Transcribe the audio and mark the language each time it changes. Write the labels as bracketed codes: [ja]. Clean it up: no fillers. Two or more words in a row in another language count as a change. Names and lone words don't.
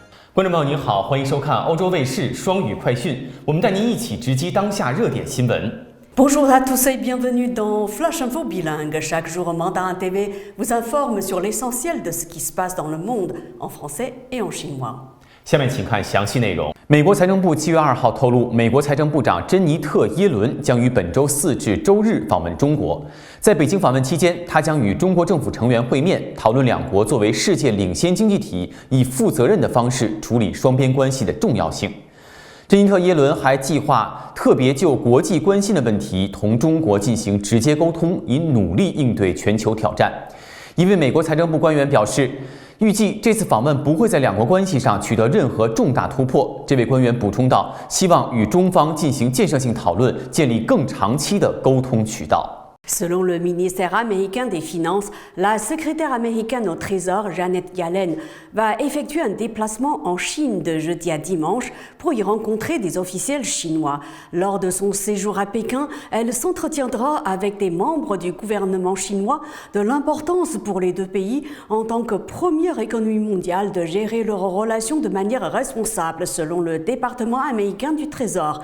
[zh] 观众朋友您好，欢迎收看欧洲卫视双语快讯，我们带您一起直击当下热点新闻。 [fr] Bonjour à tous et bienvenue dans Flash Info Bilingue. Chaque jour, Mandarin TV vous informe sur l'essentiel de ce qui se passe dans le monde en français et en chinois. [zh] 下面请看详细内容。美国财政部7月2号透露，美国财政部长珍妮特·耶伦将于本周4至周日访问中国。在北京访问期间，他将与中国政府成员会面，讨论两国作为世界领先经济体，以负责任的方式处理双边关系的重要性。珍妮特·耶伦还计划特别就国际关心的问题同中国进行直接沟通，以努力应对全球挑战。一位美国财政部官员表示，预计这次访问不会在两国关系上取得任何重大突破。这位官员补充道，希望与中方进行建设性讨论，建立更长期的沟通渠道。 [fr] Selon le ministère américain des Finances, la secrétaire américaine au Trésor, Janet Yellen, va effectuer un déplacement en Chine de jeudi à dimanche pour y rencontrer des officiels chinois. Lors de son séjour à Pékin, elle s'entretiendra avec des membres du gouvernement chinois de l'importance pour les deux pays en tant que première économie mondiale de gérer leurs relations de manière responsable, selon le département américain du Trésor.